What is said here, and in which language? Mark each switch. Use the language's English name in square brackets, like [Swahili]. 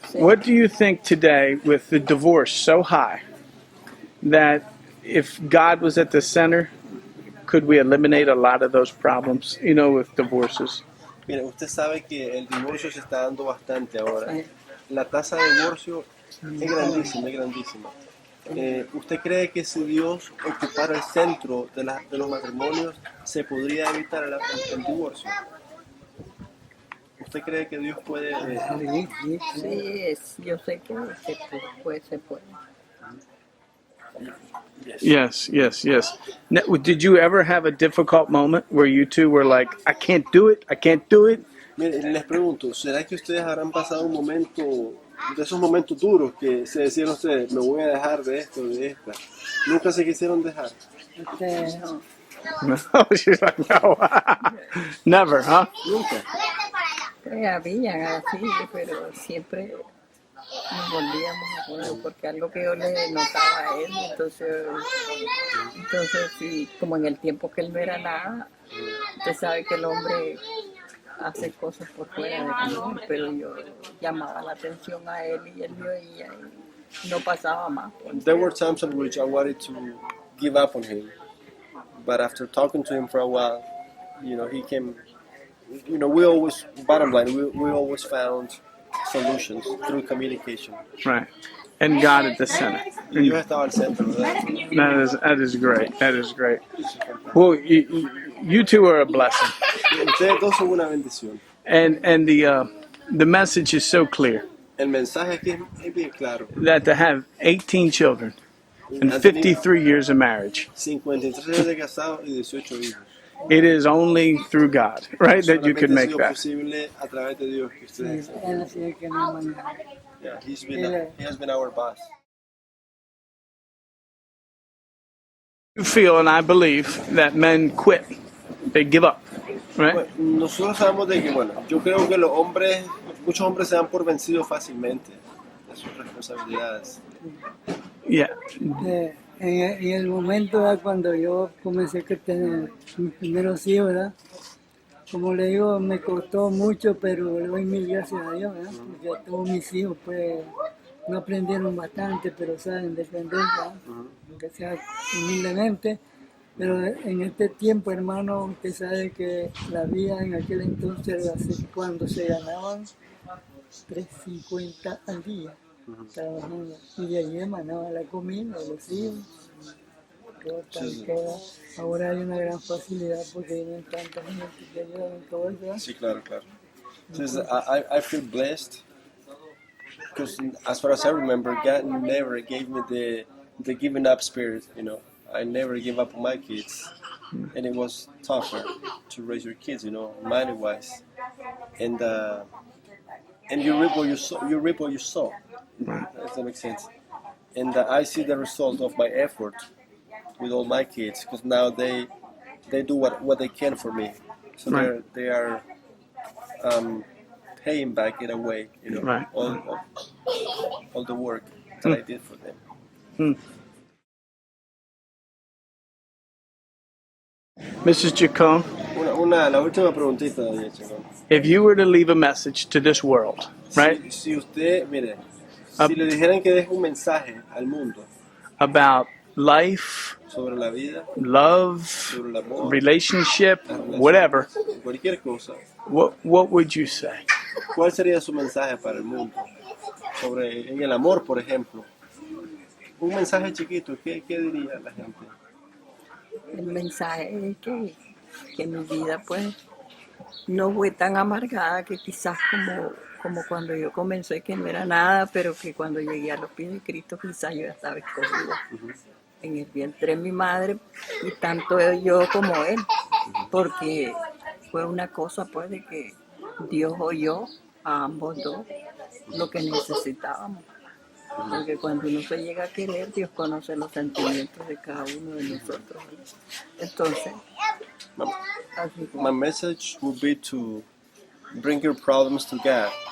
[English] What do you think today, with the divorce so high, that if God was at the center, could we eliminate a lot of those problems, with divorces? [Spanish] Mire, usted sabe que el divorcio se está dando bastante ahora. La tasa de divorcio es grandísima, es grandísima. ¿Usted cree que si Dios ocupara el centro de los matrimonios, se podría evitar el divorcio? ¿Usted cree que Dios puede...? Sí, yo sé que se puede. [English] Yes. Now, did you ever have a difficult moment where you two were like, I can't do it? [Spanish] Mire, les pregunto, ¿será que ustedes habrán pasado un momento, de esos momentos duros que se decían ustedes, me voy a dejar de esto, de esta? ¿Nunca se quisieron dejar? [English] No, she's like, no. Never, huh? [Spanish] Nunca. Pues había así, pero siempre nos volvíamos a acuerdo porque algo que yo le notaba a él, entonces sí, como en el tiempo que él no era nada, usted sabe que el hombre hace cosas por fuera de camino, pero yo llamaba la atención a él y él me oía y no pasaba más. [English] There were times in which I wanted to give up on him, but after talking to him for a while, he came. We always, bottom line, we always found solutions through communication. Right. And God at the center. [Spanish] Y Dios estaba al centro, ¿verdad? [English] That is great. That is great. Well, you two are a blessing. [Spanish] Ustedes dos son una bendición. [English] And the message is so clear [Spanish] El mensaje aquí es bien claro. [English] that to have 18 children and [Spanish] Han tenido [English] 53 years of marriage. [Spanish] 53 años de casados y 18 hijos. [English] It is only through God, right, that you could [Spanish] Solamente ha [English] make [Spanish] sido [English] that. [Spanish] posible a través de Dios que Sí, ustedes. él ha sido el que me ha manejado. [English] Yeah, he has been our boss. You feel, and I believe, that men quit. They give up, right? [Spanish] Bueno, nosotros sabemos de que, bueno, yo creo que los hombres, muchos hombres se dan por vencidos fácilmente de sus responsabilidades. [English] Yeah. [Spanish] En el momento ¿verdad? Cuando yo comencé a tener mis primeros hijos, ¿verdad? Como le digo, me costó mucho, pero le doy mil gracias a Dios, ¿verdad? Porque todos mis hijos pues no aprendieron bastante, pero saben defender, ¿verdad? Aunque sea humildemente. Pero en este tiempo, hermano, usted sabe que la vida en aquel entonces, cuando se ganaban 3.50 al día, trabajando, y de allí emanaba la comida, los hijos, todo tal, Sí. todo. Ahora hay una gran facilidad porque vienen tanta gente que ayudan en todo eso. ¿verdad? Sí, claro, claro. [English] Entonces, I feel blessed because as far as I remember, God never gave me the giving up spirit, you know. I never give up on my kids. And it was tougher to raise your kids, you know, money-wise. And you reap what you sow. You reap what you sow. Does that make sense? And I see the result of my effort with all my kids because now they do what they can for me. So Right. they are paying back in a way, you know, Right. all the work that I did for them. Mrs. Chacon, [Spanish] La última preguntita, Chacon. [English] if you were to leave a message to this world, right, [Spanish] Si usted, mire, si le dijeran que deje un mensaje al mundo [English] about life, [Spanish] sobre la vida, [English] love, [Spanish] sobre el amor, [English] relationship, [Spanish] la relación, [English] whatever, [Spanish] cualquier cosa, [English] what would you say? [Spanish] ¿cuál sería su mensaje para el mundo? Sobre en el amor, por ejemplo. Un mensaje chiquito, ¿qué diría la gente? El mensaje es que mi vida pues no fue tan amargada que quizás como cuando yo comencé que no era nada, pero que cuando llegué a los pies de Cristo quizás yo ya estaba escogida en el vientre de mi madre y tanto yo como él, porque fue una cosa pues de que Dios oyó a ambos dos lo que necesitábamos. Porque cuando uno se llega a querer, Dios conoce los sentimientos de cada uno de nosotros. Entonces, así [English] My message would be to bring your problems to God.